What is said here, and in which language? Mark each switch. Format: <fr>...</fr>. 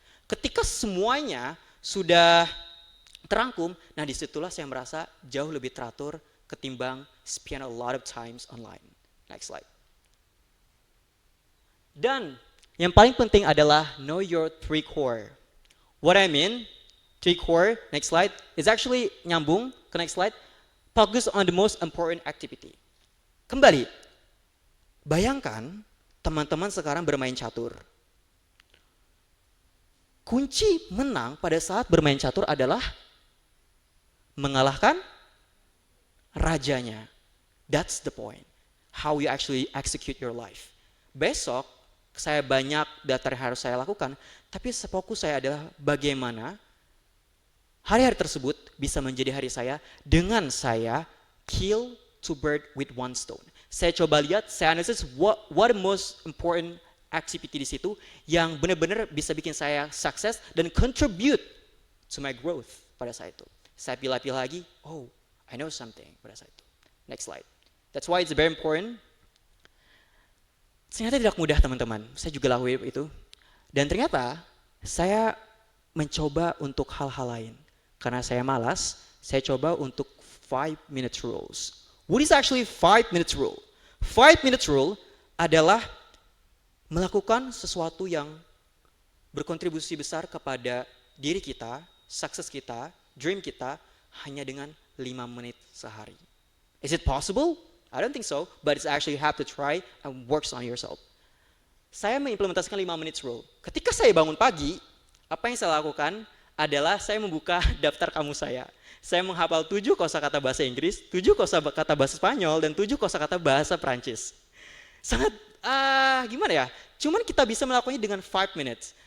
<id>Ketika semuanya sudah terangkum, nah disitulah saya merasa jauh lebih teratur ketimbang</id> <en>spend a lot of times online. Next slide.</en> <id>Dan yang paling penting adalah</id> <en>know your three core. What I mean, three core, next slide, is actually</en> <id>nyambung ke</id> <en>next slide, focus on the most important activity.</en> <id>Kembali, bayangkan teman-teman sekarang bermain catur. Kunci menang pada saat bermain catur adalah mengalahkan rajanya.</id> <en>That's the point. How you actually execute your life.</en> <id>Besok, saya banyak daftar yang harus saya lakukan, tapi fokus saya adalah bagaimana hari-hari tersebut bisa menjadi hari saya dengan saya</id> <en>kill two birds with one stone.</en> <id>Saya coba lihat, saya analisis</id> <en>what the most important activity</en> <id>di situ yang benar-benar bisa bikin saya sukses dan</id> <en>contribute to my growth</en> <id>pada saat itu. Saya pilih-pilih lagi,</id> <en>oh, I know something</en> <id>pada saat itu.</id> <en>Next slide. That's why it's very important.</en> <id>Ternyata tidak mudah teman-teman, saya juga lakuin itu. Dan ternyata saya mencoba untuk hal-hal lain. Karena saya malas, saya coba untuk 5-minute rules.</id> <en>What is actually 5-minute rule?</en> <id>5-minute rule adalah melakukan sesuatu yang berkontribusi besar kepada diri kita, sukses kita, dream kita, hanya dengan 5 menit sehari.</id> <en>Is it possible? I don't think so, but it's actually you have to try and works on yourself.</en> <id>Saya mengimplementasikan 5 minutes rule. Ketika saya bangun pagi, apa yang saya lakukan adalah saya membuka daftar kamus saya. Saya menghafal 7 kosakata bahasa Inggris, 7 kosakata bahasa Spanyol, dan 7 kosakata bahasa Prancis. Sangat, gimana ya? Cuman kita bisa melakukannya dengan 5 minutes.</id>